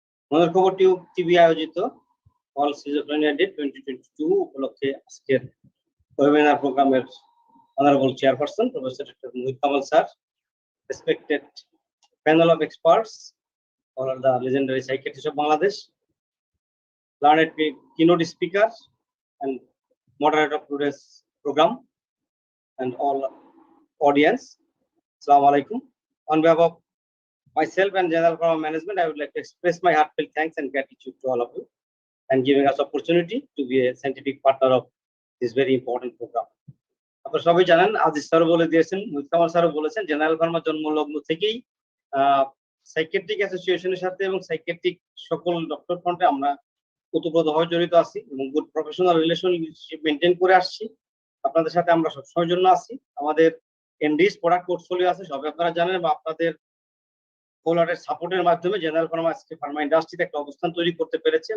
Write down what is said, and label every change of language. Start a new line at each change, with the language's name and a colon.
Bangla: মোদের খবর টিভি আয়োজিত ওয়ার্ল্ড সিজোফ্রেনিয়া ডে 2022 উপলক্ষে আজকের ওয়েবিনার প্রোগ্রামের honourable chairperson professor doctor Mohit Kamal sir, respected panel of experts,
English: all are the legendary psychiatrists of Bangladesh, learned keynote speaker and moderator of today's program, and all audience.
Arabic: Assalamu alaikum.
English: On behalf of myself and General Pharma Management, I would like to express my heartfelt thanks and gratitude to all of you and giving us opportunity to be a scientific partner of this very important program.
Bangla: আপনারা সবাই জানেন, Aziz sir বলে দিয়েছেন, মোহিত কামাল স্যারও বলেছেন, general Pharma জন্মলগ্ন থেকেই psychiatric অ্যাসোসিয়েশনের সাথে এবং সাইকিয়াট্রিক সকল ডক্টর ফ্রন্টে আমরা ওতপ্রোতভাবে জড়িত আছি এবং গুড প্রফেশনাল রিলেশনশিপ মেনটেন করে আসছি। আপনাদের সাথে আমরা সবসময়ের জন্য আছি। আমাদের এনডিএস প্রোডাক্ট পোর্টফোলিও আছে, সবাই আপনারা জানেন, বা আপনাদের কোলারের সাপোর্টের মাধ্যমে জেনারেল ফার্মা আজকে ফার্মা ইন্ডাস্ট্রিতে একটা অবস্থান তৈরি করতে পেরেছে।